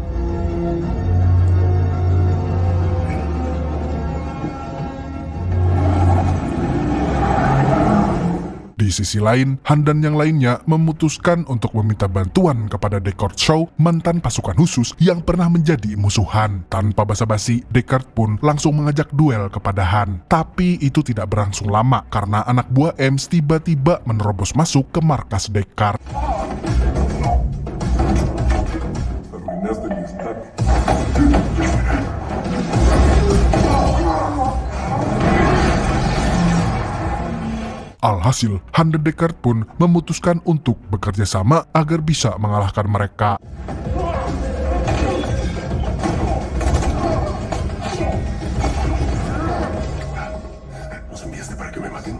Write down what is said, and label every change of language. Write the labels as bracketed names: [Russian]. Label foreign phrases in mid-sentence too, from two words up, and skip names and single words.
[Indonesian] Di sisi lain, Han dan yang lainnya memutuskan untuk meminta bantuan kepada Deckard Shaw, mantan pasukan khusus yang pernah menjadi musuhan. Tanpa basa-basi, Deckard pun langsung mengajak duel kepada Han. Tapi itu tidak berlangsung lama karena anak buah Ems tiba-tiba menerobos masuk ke markas Deckard. [Spanish] Arruinaste mi instante. [Indonesian] Alhasil, Han dan Deckard pun memutuskan untuk bekerja sama agar bisa mengalahkan mereka. [Spanish] ¿Nos enviaste para que me maten?